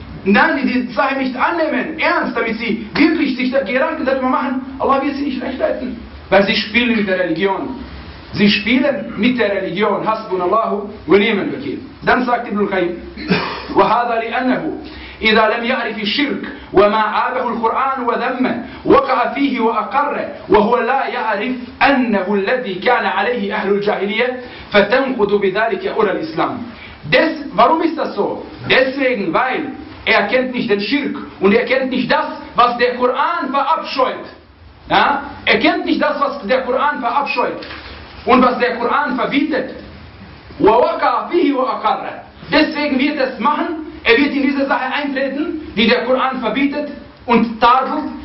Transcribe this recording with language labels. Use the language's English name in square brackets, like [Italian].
[German] Nein, die diese Sache nicht annehmen, ernst, damit sie wirklich sich Gedanken darüber machen, Allah wird sie nicht recht leiten. Weil sie spielen mit der Religion. Sie spielen mit der Religion. [Arabic] Hasbunallahu wa ni'mal wakeel. [German] Dann sagt Ibn al-Qayyim, [Arabic] وَهَذَا لِأَنَّهُ إذا لم يعرف الشرك وما عابه القرآن وذمه وقع فيه وأقره وهو لا يعرف أنه الذي كان عليه أهل الجاهلية فتنقض بذلك أولى الإسلام. [German] Warum ist das so? Deswegen, weil kennt nicht den Schirk und kennt nicht das, was der Koran verabscheut. Ja? Kennt nicht das, was der Koran verabscheut und was der Koran verbietet. [Arabic] ووقع فيه وأقره. [German] Deswegen wird es machen. Wird in diese Sache eintreten, die der Koran verbietet und tadelt.